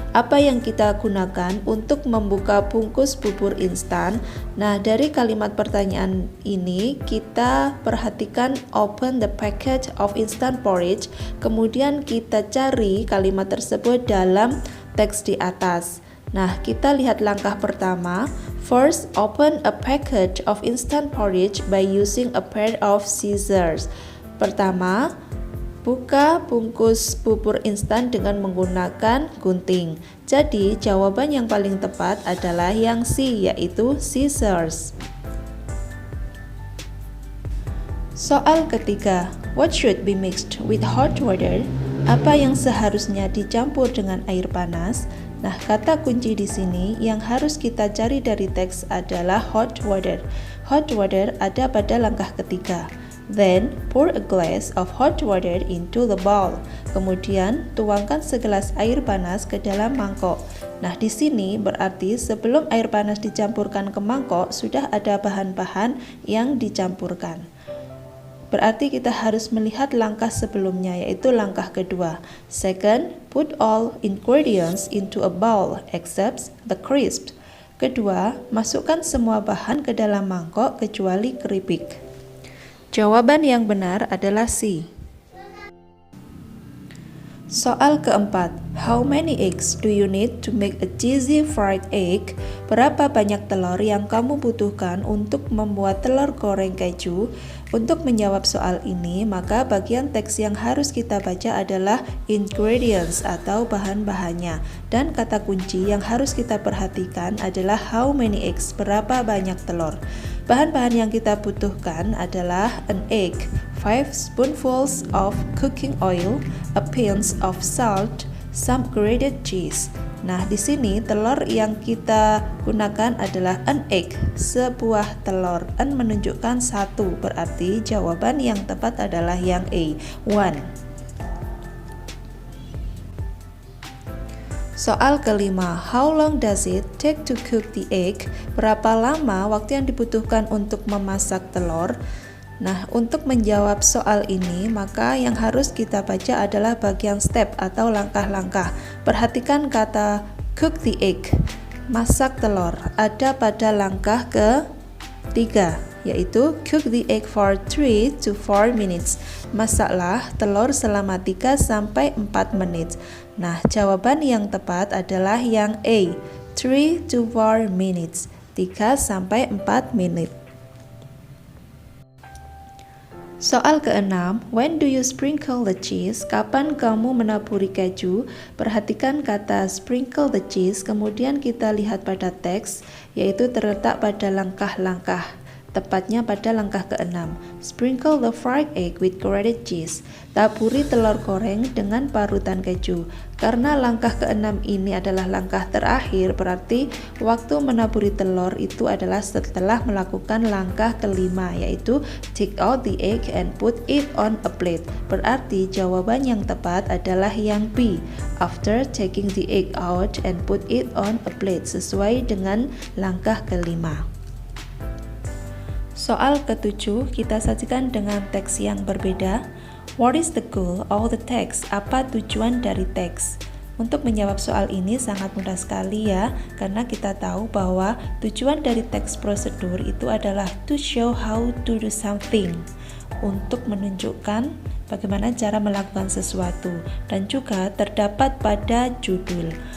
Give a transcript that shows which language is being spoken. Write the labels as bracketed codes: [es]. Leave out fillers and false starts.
[id] Apa yang kita gunakan untuk membuka bungkus bubur instan? Nah, dari kalimat pertanyaan ini kita perhatikan [en] open the packet of instant porridge, [id] kemudian kita cari kalimat tersebut dalam teks di atas. Nah, kita lihat langkah pertama. [en] First, open a packet of instant porridge by using a pair of scissors. [id] Pertama, buka bungkus bubur instan dengan menggunakan gunting. Jadi, jawaban yang paling tepat adalah yang C, yaitu scissors. Soal ketiga, [en] what should be mixed with hot water? [id] Apa yang seharusnya dicampur dengan air panas? Nah, kata kunci di sini yang harus kita cari dari teks adalah hot water. Hot water ada pada langkah ketiga. [en] Then, pour a glass of hot water into the bowl. [id] Kemudian, tuangkan segelas air panas ke dalam mangkok. Nah, di sini berarti sebelum air panas dicampurkan ke mangkok, sudah ada bahan-bahan yang dicampurkan. Berarti kita harus melihat langkah sebelumnya, yaitu langkah kedua. [en] Second, put all ingredients into a bowl except the crisps. [id] Kedua, masukkan semua bahan ke dalam mangkok kecuali keripik. Jawaban yang benar adalah C. Soal keempat, [en] how many eggs do you need to make a cheesy fried egg? [id] Berapa banyak telur yang kamu butuhkan untuk membuat telur goreng keju? Untuk menjawab soal ini, maka bagian teks yang harus kita baca adalah ingredients atau bahan-bahannya. Dan kata kunci yang harus kita perhatikan adalah [en] how many eggs, [id] berapa banyak telur. Bahan-bahan yang kita butuhkan adalah [en] an egg, 5 spoonfuls of cooking oil, a pinch of salt, some grated cheese. [id] Nah, di sini telur yang kita gunakan adalah [en] an egg, [id] sebuah telur. An menunjukkan 1, berarti jawaban yang tepat adalah yang A, 1. Soal kelima, [en] how long does it take to cook the egg? [id] Berapa lama waktu yang dibutuhkan untuk memasak telur? Nah, untuk menjawab soal ini, maka yang harus kita baca adalah bagian step atau langkah-langkah. Perhatikan kata [en] cook the egg, [id] masak telur, ada pada langkah ke-3, yaitu [en] cook the egg for 3 to 4 minutes. [id] Masaklah telur selama 3-4 menit. Nah, jawaban yang tepat adalah yang A, [en] 3 to 4 minutes, [id] 3-4 menit. [en] Soal keenam, when do you sprinkle the cheese? [id] Kapan kamu menaburi keju? Perhatikan kata [en] sprinkle the cheese, [id] kemudian kita lihat pada teks, yaitu terletak pada langkah-langkah tepatnya pada langkah ke-6. [en] Sprinkle the fried egg with grated cheese. [id] Taburi telur goreng dengan parutan keju. Karena langkah ke-6 ini adalah langkah terakhir, berarti waktu menaburi telur itu adalah setelah melakukan langkah ke-5, yaitu [en] take out the egg and put it on a plate. [id] Berarti jawaban yang tepat adalah yang B, [en] after taking the egg out and put it on a plate, [id] sesuai dengan langkah ke-5. Soal ke-7 kita sajikan dengan teks yang berbeda. [en] What is the goal of the text? [id] Apa tujuan dari teks? Untuk menjawab soal ini sangat mudah sekali ya, karena kita tahu bahwa tujuan dari teks prosedur itu adalah [en] to show how to do something, [id] untuk menunjukkan bagaimana cara melakukan sesuatu, dan juga terdapat pada judul.